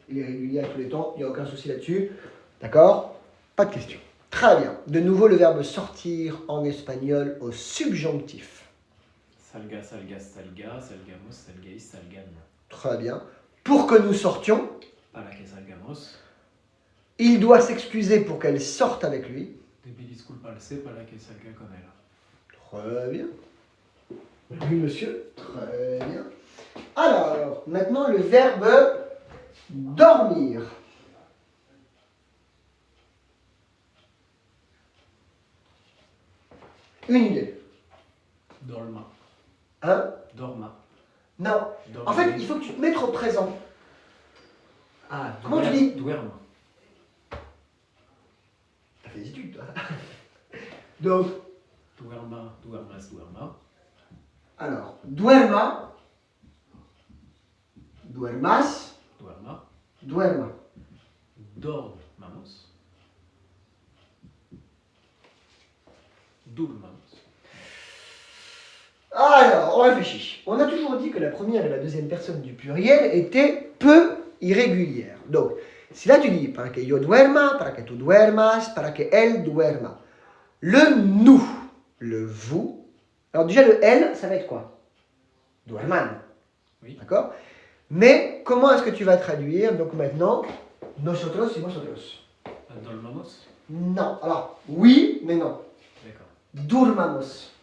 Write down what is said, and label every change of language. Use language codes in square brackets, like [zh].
[fr] Il est régulier à tous les temps, il n'y a aucun souci là-dessus. D'accord? Pas de question. Très bien. De nouveau, le verbe sortir en espagnol au subjonctif. [es] Salga, salgas, salga, salgamos, salgaïs, salgan. [fr] Très bien. Pour que nous sortions, [es] Para que salgamos. [fr] il doit s'excuser pour qu'elle sorte avec lui. [es] Debe disculparse para que salga con él. [fr] Très bien. Oui, monsieur. Très bien. Alors, maintenant, le verbe dormir. Une idée. [es] Dorma. [fr] Hein? [es] Dorma. [fr] Non. [es] Dorma. [fr] En fait, il faut que tu te mettes au présent. Ah, Comment tu dis? [es] Duerma. [fr] T'as fait des études, toi. Donc, [es] Duerma, duermas, duerma. alors, duerma, duermas, Duerma. duerma. Dorme. mamos. Dormamos. [fr] Alors, on réfléchit. On a toujours dit que la première et la deuxième personne du pluriel étaient peu irrégulières. [es] Donc, si là tu dis para que yo duerma, para que tu duermas, para que él duerma. [fr] Le nous, le vous. Alors déjà le elle, ça va être quoi? [es] Duerman. [fr] Oui. D'accord? Mais comment est-ce que tu vas traduire donc maintenant nosotros y vosotros? [es] Dormamos. [fr] Non. Alors, oui, mais non. D'accord. [es] Durmamos.